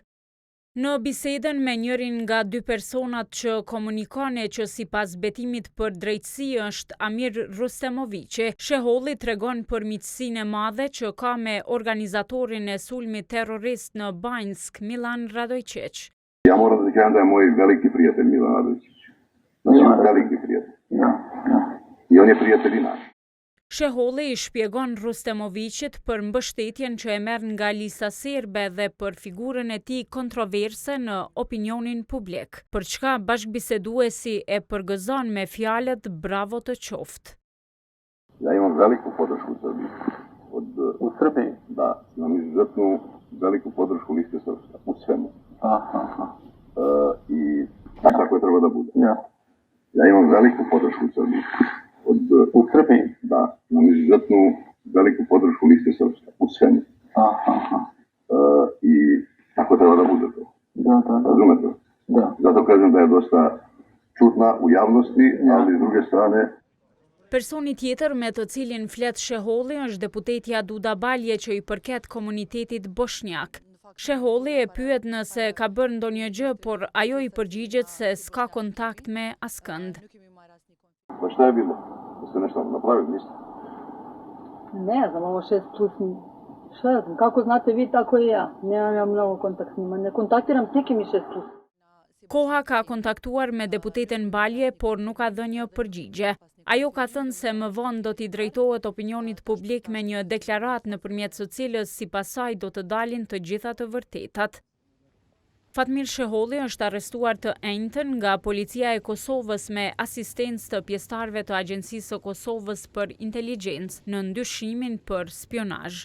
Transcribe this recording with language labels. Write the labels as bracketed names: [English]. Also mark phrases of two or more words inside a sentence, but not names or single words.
[Albanian] Në bisedën me njërin nga dy personat që komunikone që sipas betimit për drejtësi është Amir Rustemoviqi, Sheholli tregon për miqësinë e madhe që ka me organizatorin e sulmit terrorist në Banjsk, Milan Radojqić. [Serbian] Ja moram da kažem da je moj veliki prijatelj Milan Radojčić. Znači, veliki prijatelj. I on je prijatelj i naš. [Albanian] Sheholli I shpjegon Rustemoviqit për mbështetjen që e merr nga Elisa Serbe dhe për figurën e tij kontroverse në opinionin publik, për çka bashkëbiseduesi e përgëzon me fjalët bravo të qoftë. [Serbian] Ja imam veliku podršku u Srbiji. U Srbiji? Da, imam izuzetnu veliku podršku Liste Srpska, u svemu. I tako je treba da bude. Ja imam veliku podršku u Srbiji. U Srbiji? Da, imam izuzetnu veliku podršku Liste Srpska, u svemu. I tako treba da bude to. Razumete? Zato kažem da je dosta čudna u javnosti, ali s druge strane. [Albanian] Personi tjetër me të cilin flet Sheholli është deputetja Duda Balje që I përket komunitetit bosnjak. Sheholli e pyet nëse ka bërë ndonjë gjë, por ajo I përgjigjet se s'ka kontakt me askënd. [Serbian] Pa šta je bilo? Jeste nešto napravili, niste? Ne znam, ovo 6+, kako znate vi, tako I ja. Nemam ja mnogo kontakt s njima, ne kontaktiram s nikim I 6+. [Albanian] Koha ka kontaktuar me deputeten Balje, por nuk ka dhënë një përgjigje. Ajo ka thënë se më vonë do t'i drejtohet opinionit publik me një deklaratë nëpërmjet së cilës sipas saj do të dalin të gjitha të vërtetat. Fatmir Sheholli është arrestuar të enjtën nga policia e Kosovës me asistencë të pjesëtarëve të Agjencisë së Kosovës për Inteligjencë në ndyshimin për spionazh.